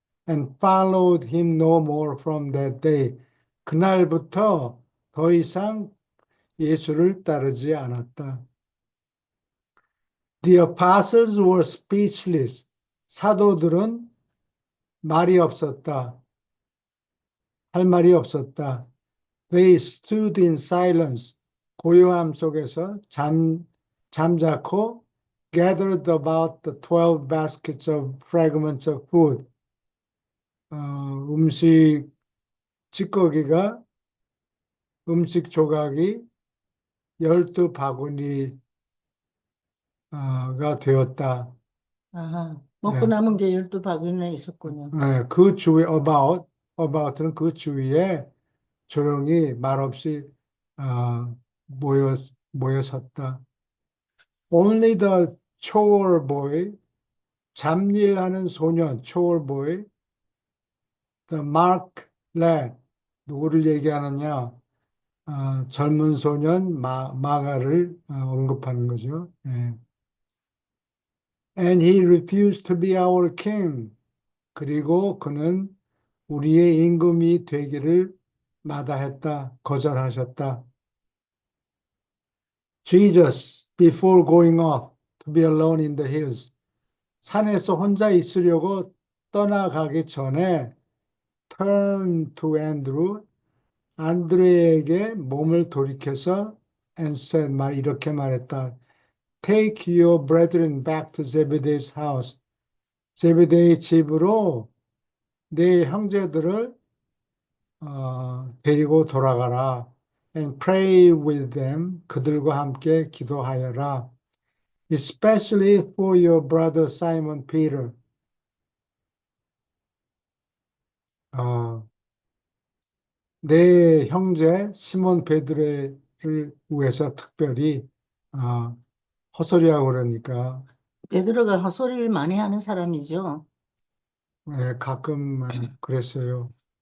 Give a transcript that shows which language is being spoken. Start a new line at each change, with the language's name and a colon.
English: and followed him no more from that day.
Korean: 그날부터 더 이상 예수를 따르지 않았다.
English: The apostles were speechless.
Korean: 사도들은 말이 없었다. 할 말이 없었다.
English: They stood in silence.
Korean: 고요함 속에서 잠자코
English: gathered about the 12 baskets of fragments of food.
Korean: 음식 찌꺼기가 음식 조각이 12바구니가 되었다. 먹고 예. 남은 게 12바구니나 있었군요. 그 주위에 about는 그 주위에 조용히 말없이 모여 섰다.
English: Only the chore boy,
Korean: 잡일하는 소년,
English: chore boy, the mark lad,
Korean: 누구를 얘기하느냐? 젊은 소년 마가를 언급하는 거죠. 예.
English: And he refused to be our king.
Korean: 그리고 그는 우리의 임금이 되기를 마다했다, 거절하셨다.
English: Jesus, before going off to be alone in the hills,
Korean: 산에서 혼자 있으려고 떠나가기 전에
English: turn to Andrew,
Korean: 안드레에게 몸을 돌이켜서
English: and said,
Korean: 이렇게 말했다.
English: Take your brethren back to Zebedee's house.
Korean: 제베데의 집으로 네 형제들을 데리고 돌아가라.
English: And pray with them.
Korean: 그들과 함께 기도하여라.
English: Especially for your brother Simon Peter.
Korean: 어, 내 형제 시몬 베드로를 위해서 특별히 어, 헛소리하고 그러니까 베드로가 헛소리를 많이 하는 사람이죠. 가끔 그랬어요.